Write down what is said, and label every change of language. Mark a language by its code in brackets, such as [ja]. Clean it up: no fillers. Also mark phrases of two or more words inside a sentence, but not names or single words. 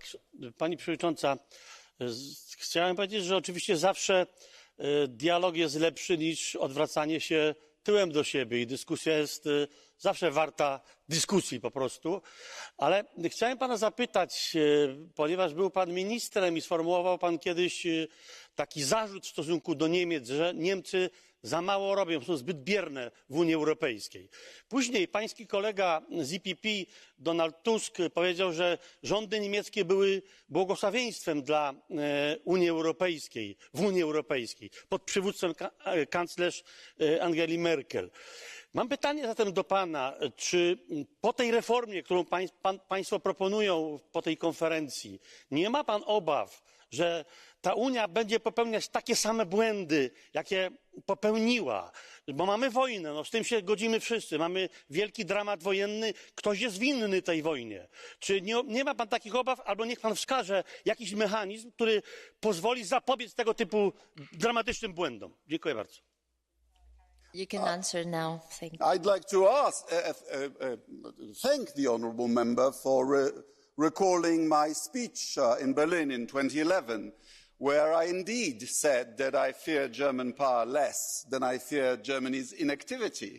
[pl] Pani Przewodnicząca, chciałem powiedzieć, że oczywiście zawsze dialog jest lepszy niż odwracanie się tyłem do siebie i dyskusja jest zawsze warta dyskusji po prostu. Ale chciałem pana zapytać, ponieważ był pan ministrem i sformułował pan kiedyś taki zarzut w stosunku do Niemiec, że Niemcy za mało robią, są zbyt bierne w Unii Europejskiej. Później pański kolega z EPP, Donald Tusk, powiedział, że rządy niemieckie były błogosławieństwem dla Unii Europejskiej, w Unii Europejskiej, pod przywództwem kanclerz Angeli Merkel. Mam pytanie zatem do pana, czy po tej reformie, którą państwo proponują po tej konferencji, nie ma pan obaw, że ta Unia będzie popełniać takie same błędy, jakie popełniła? Bo mamy wojnę, no z tym się godzimy wszyscy, mamy wielki dramat wojenny, ktoś jest winny tej wojnie. Czy nie ma pan takich obaw, albo niech pan wskaże jakiś mechanizm, który pozwoli zapobiec tego typu dramatycznym błędom? Dziękuję bardzo. [en] You can answer now. Thank you. I'd like to thank the honourable member for recalling my speech in Berlin in 2011, where I indeed said that I fear German power less than I fear Germany's inactivity.